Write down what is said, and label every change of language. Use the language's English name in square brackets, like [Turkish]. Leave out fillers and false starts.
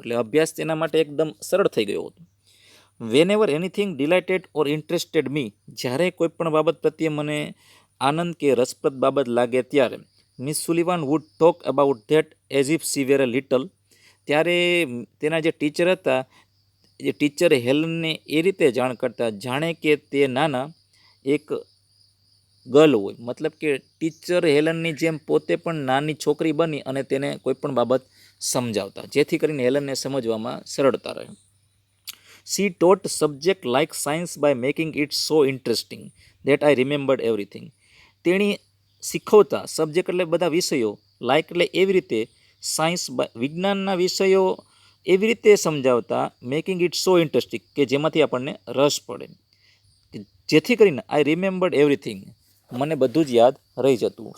[Gujarati] એટલે અભ્યાસ તેના માટે એકદમ સરળ થઈ ગયો હતો. [English] whenever anything delighted or interested me, [Gujarati] જ્યારે કોઈ પણ બાબત પ્રત્યે મને આનંદ કે રસપ્રદ બાબત લાગે ત્યારે [English] Miss Sullivan would talk about that as if she were a little, [Gujarati] ત્યારે તેના જે ટીચર હતા, જે ટીચર હેલનને એ રીતે જાણ કરતા જાણે કે તે નાના એક ગર્લ હોય. મતલબ કે ટીચર હેલનની જેમ પોતે પણ નાની છોકરી બની અને તેને કોઈ પણ બાબત સમજાવતા, જેથી કરીને હેલનને સમજવામાં સરળતા રહે. [English] She taught subject like science by making it so interesting that I remembered everything. [Gujarati] તેણી શીખવતા સબ્જેક્ટ એટલે બધા વિષયો, લાઇક એટલે એવી રીતે, સાયન્સ વિજ્ઞાનના વિષયો એવી રીતે સમજાવતા, [English] making it so interesting [Gujarati] કે જેમાંથી આપણને રસ પડે, જેથી કરીને [English] I remembered everything, [Gujarati] મને બધું જ યાદ રહી જતું.